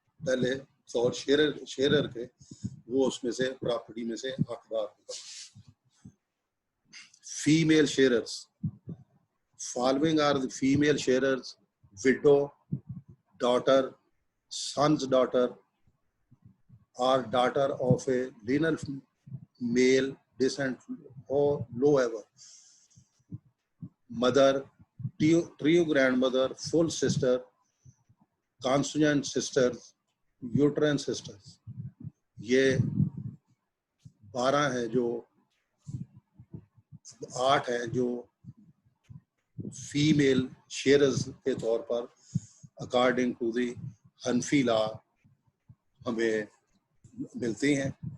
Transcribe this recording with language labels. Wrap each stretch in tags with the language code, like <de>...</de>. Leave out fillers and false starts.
<ur>پہلے طور شیئرر کے وہ اس میں سے پراپرٹی میں سے حقدار ہوگا.</ur> <en>Female sharers. Following are the female sharers: widow, daughter, son's daughter, or daughter of a lineal male descent or lower, mother, trio grandmother, full sister, consanguine sisters, uterine sisters.</en> <ur>یہ 12 ہیں جو 8 ہیں جو فیمیل شیئرز کے طور پر</ur> <en>according to the Hanafi law</en> <ur>ہمیں ملتی ہیں.</ur>